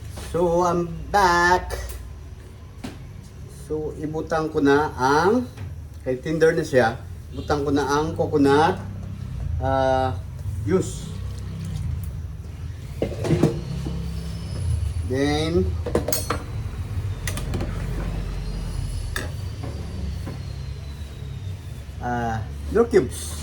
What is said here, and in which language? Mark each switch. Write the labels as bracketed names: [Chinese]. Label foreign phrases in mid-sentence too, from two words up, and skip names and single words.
[English] So, I'm back. So, [Cebuano] ibutang ko na ang, kay tinder na siya, ibutang ko na ang [English] coconut juice. Then, no cubes.